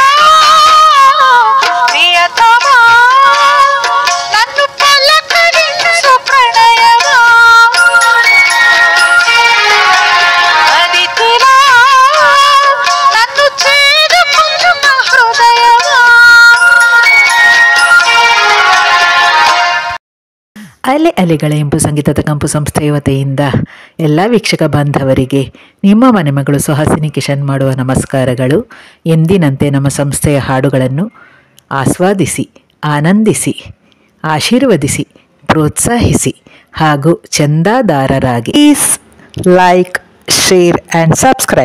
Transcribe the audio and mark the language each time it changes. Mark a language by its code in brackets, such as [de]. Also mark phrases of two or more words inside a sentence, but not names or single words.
[te] ప్రియతమా నన్ను పలకరించు ప్రణయమా అదితులా నన్ను చేరుకున్న హృదయమా. [kn] ಅಲೆ ಅಲೆಗಳ ಎಂಬು ಸಂಗೀತದ ಕಂಪು ಸಂಸ್ಥೆಯ ವತಿಯಿಂದ ಎಲ್ಲ ವೀಕ್ಷಕ ಬಾಂಧವರಿಗೆ ನಿಮ್ಮ ಮನೆ ಮಗಳು ಸುಹಾಸಿನಿ ಕಿಶನ್ ಮಾಡುವ ನಮಸ್ಕಾರಗಳು. ಎಂದಿನಂತೆ ನಮ್ಮ ಸಂಸ್ಥೆಯ ಹಾಡುಗಳನ್ನು ಆಸ್ವಾದಿಸಿ, ಆನಂದಿಸಿ, ಆಶೀರ್ವದಿಸಿ, ಪ್ರೋತ್ಸಾಹಿಸಿ ಹಾಗೂ ಚಂದಾದಾರರಾಗಿ [en] please like, share and subscribe.